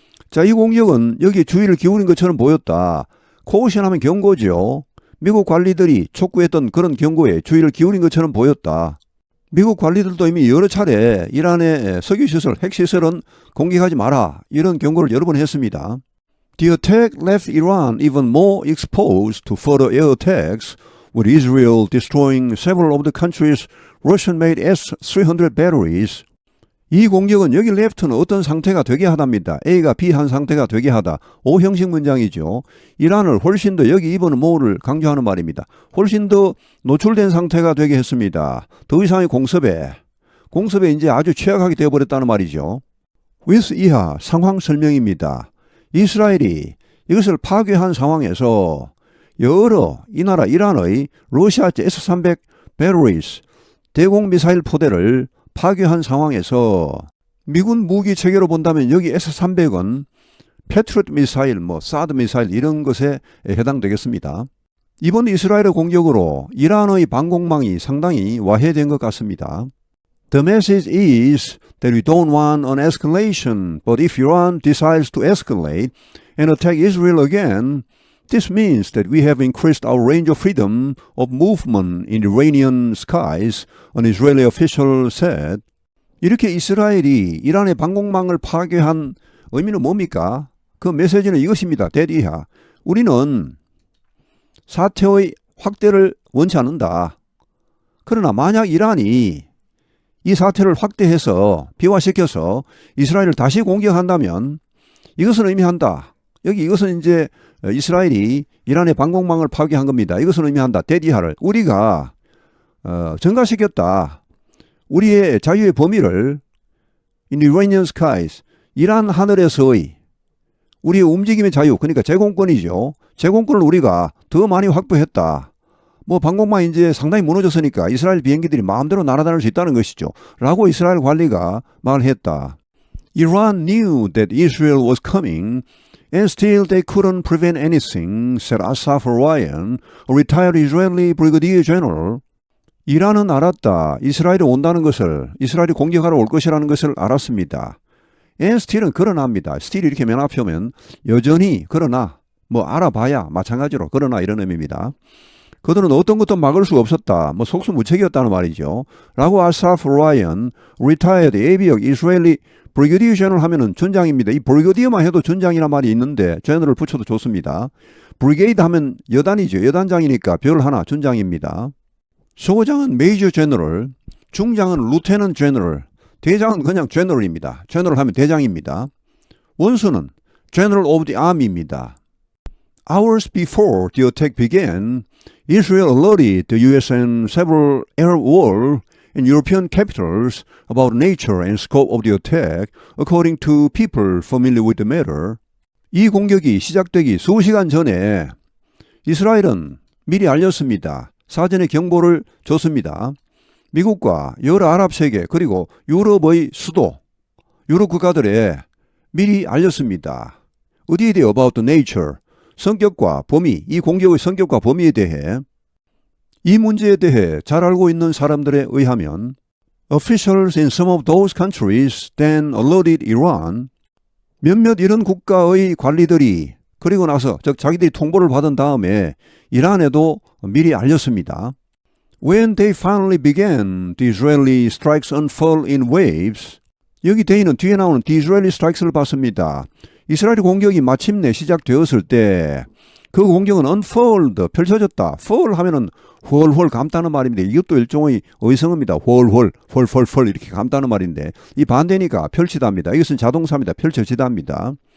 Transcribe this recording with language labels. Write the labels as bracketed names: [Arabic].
[Korean] 자, 이 공격은 여기에 주의를 기울인 것처럼 보였다. caution 하면 경고죠. 미국 관리들이 촉구했던 그런 경고에 주의를 기울인 것처럼 보였다. 미국 관리들도 이미 여러 차례 이란의 석유시설, 핵시설은 공격하지 마라 이런 경고를 여러 번 했습니다. [English] The attack left Iran even more exposed to further air attacks, with Israel destroying several of the country's Russian-made S-300 batteries. [Korean] 이 공격은 여기 left는 어떤 상태가 되게 하답니다. A가 B한 상태가 되게 하다. O형식 문장이죠. 이란을 훨씬 더, 여기 2번은 more를 강조하는 말입니다. 훨씬 더 노출된 상태가 되게 했습니다. 더 이상의 공습에 이제 아주 취약하게 되어버렸다는 말이죠. with 이하 상황 설명입니다. 이스라엘이 이것을 파괴한 상황에서 여러 이 나라 이란의 러시아제 S-300 batteries, 대공미사일 포대를 파괴한 상황에서 미군 무기 체계로 본다면 여기 S-300은 패트리엇 미사일, 사드 미사일 이런 것에 해당되겠습니다. 이번 이스라엘의 공격으로 이란의 방공망이 상당히 와해된 것 같습니다. [English] The message is that we don't want an escalation, but if Iran decides to escalate and attack Israel again, this means that we have increased our range of freedom of movement in Iranian skies, an Israeli official said. [Korean] 이렇게 이스라엘이 이란의 방공망을 파괴한 의미는 뭡니까? 그 메시지는 이것입니다. that 이하. 우리는 사태의 확대를 원치 않는다. 그러나 만약 이란이 이 사태를 확대해서 비화시켜서 이스라엘을 다시 공격한다면 이것은 의미한다. 여기 이것은 이제 이스라엘이 이란의 방공망을 파괴한 겁니다. 이것은 의미한다. 대디하를 우리가 증가시켰다. 우리의 자유의 범위를 [English] in Iranian skies, [Korean] 이란 하늘에서의 우리의 움직임의 자유, 그러니까 제공권이죠. 제공권을 우리가 더 많이 확보했다. 뭐 방공망 이제 상당히 무너졌으니까 이스라엘 비행기들이 마음대로 날아다닐 수 있다는 것이죠. 라고 이스라엘 관리가 말했다. [English] Iran knew that Israel was coming and still they couldn't prevent anything, said Asaf Ryan, a retired Israeli brigadier general. [Korean] 이란은 알았다. 이스라엘이 온다는 것을, 이스라엘이 공격하러 올 것이라는 것을 알았습니다. [English] And still [Korean] 은 그러나입니다. still 이렇게 맨 앞에 오면 여전히 그러나, 뭐 알아봐야 마찬가지로 그러나 이런 의미입니다. 그들은 어떤 것도 막을 수가 없었다. 뭐 속수무책이었다는 말이죠. 라고 아사프 라이언, retired 예비역 이스라엘리 브리게디어 제너럴 하면은 전장입니다. 이 브리게디어만 해도 전장이란 말이 있는데 제너럴 붙여도 좋습니다. 브리게이드 하면 여단이죠. 여단장이니까 별 하나 전장입니다. 소장은 메이저 제너럴, 중장은 루테넌 제너럴, 대장은 그냥 제너럴입니다. 제너럴 하면 대장입니다. 원수는 [English] General of the Army입니다. Hours before the attack began, Israel alerted the US and several Arab world and European capitals about the nature and scope of the attack, according to people familiar with the matter. [Korean] 이 공격이 시작되기 수시간 전에 이스라엘은 미리 알렸습니다. 사전에 경보를 줬습니다. 미국과 여러 아랍 세계 그리고 유럽의 수도, 유럽 국가들에 미리 알렸습니다. 어디에 대해 [English] about the nature, [Korean] 성격과 범위, 이 공격의 성격과 범위에 대해 이 문제에 대해 잘 알고 있는 사람들에 의하면 [English] officials in some of those countries then alerted Iran. [Korean] 몇몇 이런 국가의 관리들이 그리고 나서 즉 자기들이 통보를 받은 다음에 이란에도 미리 알렸습니다. [English] When they finally began, the Israeli strikes unfurled in waves. [Korean] 여기 대인은 뒤에 나오는 [English] the Israeli strikes [Korean] 를 봤습니다. 이스라엘 공격이 마침내 시작되었을 때 그 공격은 unfurled, 펼쳐졌다. fall 하면은 훨훨 감다는 말입니다. 이것도 일종의 의성어입니다. 훨훨, 펄펄펄 이렇게 감다는 말인데 이 반대니까 펼치다입니다. 이것은 자동사입니다. 펼쳐지다입니다.